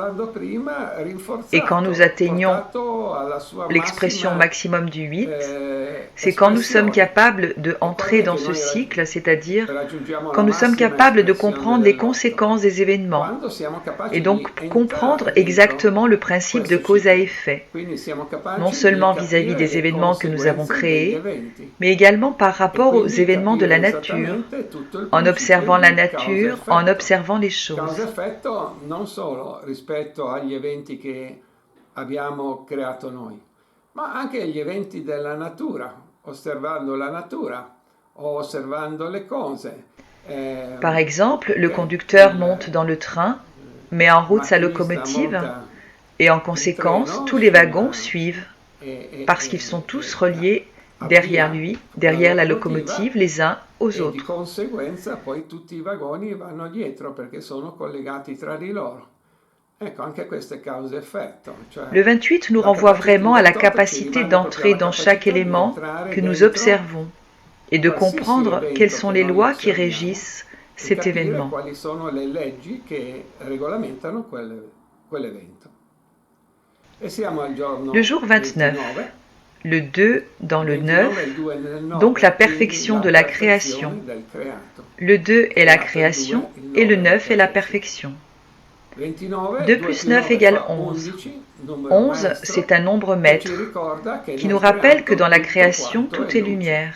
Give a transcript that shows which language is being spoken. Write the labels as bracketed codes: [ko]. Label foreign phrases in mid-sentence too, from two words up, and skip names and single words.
[fr] Et quand nous atteignons l'expression maximum du 8, c'est quand nous sommes capables de entrer dans ce cycle, c'est-à-dire quand nous sommes capables de comprendre les conséquences des événements et donc comprendre exactement le principe de cause à effet, non seulement vis-à-vis des événements que nous avons créés, mais également par rapport aux événements de la nature, en observant la nature, en observant les choses. [it] Causa effetto non solo rispetto agli eventi che abbiamo creato noi, ma anche agli eventi della natura, osservando la natura o osservando le cose. [fr] Par exemple, le conducteur monte dans le train, met en route sa locomotive, et en conséquence, tous les wagons suivent, parce qu'ils sont tous reliés derrière lui, derrière la locomotive, les uns aux autres. [it] Di conseguenza poi tutti I vagoni vanno dietro perché sono collegati tra di loro. Ecco, anche questo è causa-effetto. [fr] Le 28 nous renvoie vraiment à la capacité d'entrer dans chaque élément que nous observons et de comprendre quelles sont les lois qui régissent cet événement. [it] Quali sono le leggi che regolamentano quell'evento. E siamo al giorno [fr] Le jour 29. Le 2 dans le 9, donc la perfection de la création. Le 2 est la création et le 9 est la perfection. 2 plus 9 égale 11. 11, c'est un nombre maître qui nous rappelle que dans la création, tout est lumière.